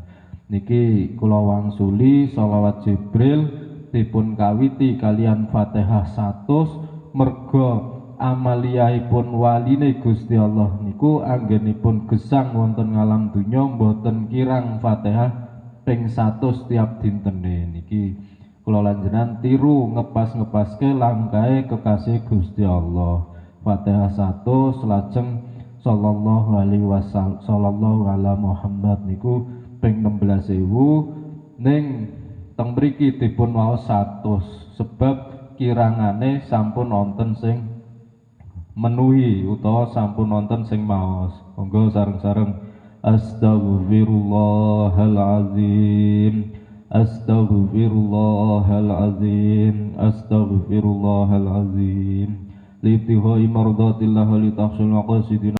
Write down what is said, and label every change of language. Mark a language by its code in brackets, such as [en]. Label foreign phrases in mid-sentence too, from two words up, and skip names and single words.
[jv] Niki kula wangsuli sholawat Jibril dipun kawiti kalian Fatihah 100 merga amaliyahipun waline Gusti Allah niku anggenipun gesang wonten ngalam dunya mboten kirang Fatihah ping 100 tiap dintene. Niki kula lan jenengan tiru ngepas-ngepaske langkahe kekasih Gusti Allah. Fatihah 100 lajeng [ar] صلى الله عليه وسلم صلى الله على محمد [jv] niku ping 16.000 ning teng mriki dipun waos 100 sebab kirangane sampun wonten sing menuhi utawa sampun wonten sing maos. Monggo sareng-sareng [ar] أستغفر الله العظيم أستغفر الله العظيم أستغفر الله العظيم. لابتغاء مرضاة الله لتحصيل مقاصدنا